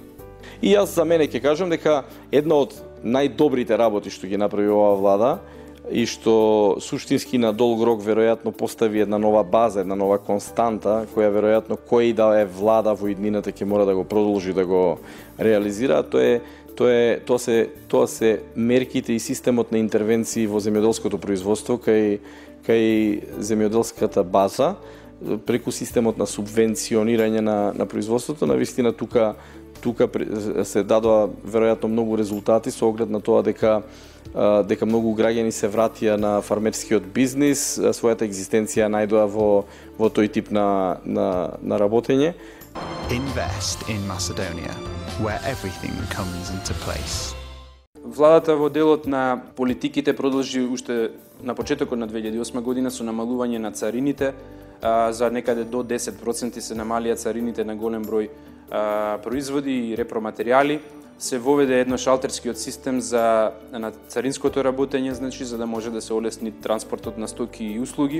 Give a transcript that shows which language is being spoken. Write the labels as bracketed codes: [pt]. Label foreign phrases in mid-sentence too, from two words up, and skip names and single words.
[mk] И јас за мене ќе кажам дека една од најдобрите работи што ги направи оваа влада и што суштински на долг рок веројатно постави една нова база, една нова константа, која веројатно кој да е влада во иднината ќе мора да го продолжи да го реализира, тоа се мерките и системот на интервенции во земјоделското производство кај земјоделската база, преку системот на субвенционирање на производството. Навистина тука се дадоа веројатно многу резултати со оглед на тоа дека многу граѓани се вратија на фармерскиот бизнис, својата екзистенција најдоа во тој тип на работење. [en] Invest in Macedonia, where everything comes into place. [mk] Владата во делот на политиките продолжи уште на почетокот на 2008 година со намалување на царините, за некаде до 10% се намалија царините на голем број производи и repроматеријали. Се воведе едно шалтерскиот систем на царинското работење, значи за да може да се олесни транспортот на стоки и услуги.